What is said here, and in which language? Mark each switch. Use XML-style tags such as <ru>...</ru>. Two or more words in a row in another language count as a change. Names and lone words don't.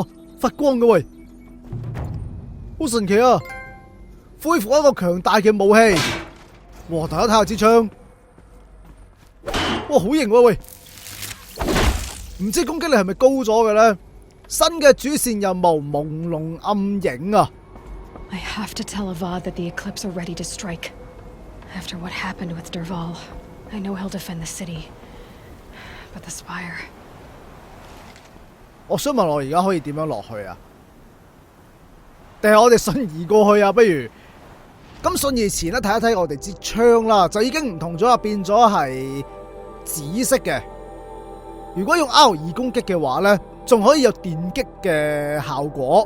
<yue>發光嘅喂，好神奇啊！恢復一個強大嘅武器。哇！大家睇下支槍，哇，好型喎喂！唔知攻擊力係咪高咗嘅咧？新嘅主線任務朦朧暗影啊！</yue> <en>I have to tell Avad that the Eclipse are ready to strike. After what happened with Derval, I know he'll defend the city. But the Spire...</en> <yue>我想問我而家可以點樣落去啊？定係我哋瞬移過去啊？不如咁順而前咧，睇一睇我哋支槍啦，就已經唔同咗啊，變咗係紫色嘅。如果用 R2 攻擊嘅話咧，仲可以有電擊嘅效果。</yue>